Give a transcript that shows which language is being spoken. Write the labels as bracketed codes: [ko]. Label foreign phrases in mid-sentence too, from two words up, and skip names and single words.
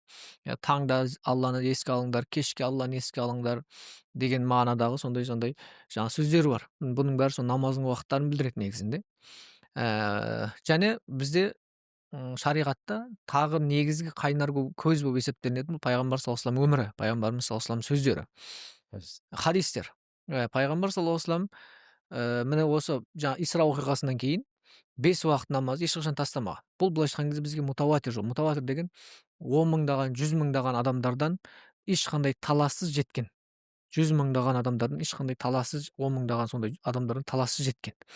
[kk] Таңда Алланы еске алыңдар, кешке Алланы еске алыңдар деген мағынадағы сондай жаңа сөздер бар. Бұның бәрі сол намаздың уақыттарын білдіреді негізінде. Және бізде шариғатта тағы негізгі қайнар көз болып есептелінетін пайғамбар [ar] صلى الله عليه وسلم [kk] өмірі, пайғамбарымыз [ar] صلى الله عليه وسلم [kk] сөздері, хадистер. Пайғамбар [ar] صلى الله عليه وسلم [kk] міне осы жаңа Исра оқиғасынан кейін 5 уақыт намазды ешқашан тастамаған. Бұл былайша айтқан кезде бізге мутаватир жоқ. Мутаватир деген 10 мыңдаған, 100 мыңдаған адамдардан ешқандай талассыз жеткен. 100 мыңдаған адамдардан ешқандай талассыз, 10 мыңдаған сондай адамдардан талассыз жеткен.